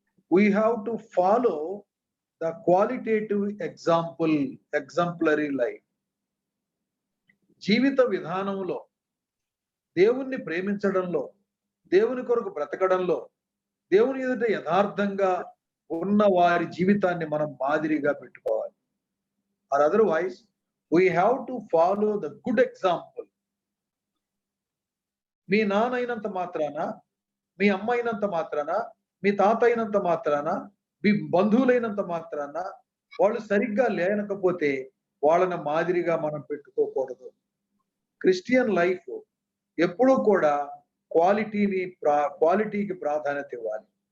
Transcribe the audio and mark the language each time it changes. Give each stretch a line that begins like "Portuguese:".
English: We have to follow the qualitative exemplary life.
Telugu: జీవిత విధానంలో, దేవుణ్ణి ప్రేమించడంలో, దేవుని కొరకు బ్రతకడంలో, దేవుని ఎదుట యథార్థంగా ఉన్న వారి జీవితాన్ని మనం మాదిరిగా పెట్టుకోవాలి.
English: Or otherwise we have to follow the good example.
Telugu: మీ నాన్న అయినంత మాత్రాన, మీ అమ్మ అయినంత మాత్రాన, మీ తాత అయినంత మాత్రాన, మీ బంధువులైనంత మాత్రాన వాళ్ళు సరిగ్గా లేనకపోతే వాళ్ళని మాదిరిగా మనం పెట్టుకోకూడదు. క్రిస్టియన్ లైఫ్ ఎప్పుడూ కూడా క్వాలిటీకి ప్రాధాన్యత ఇవ్వాలి.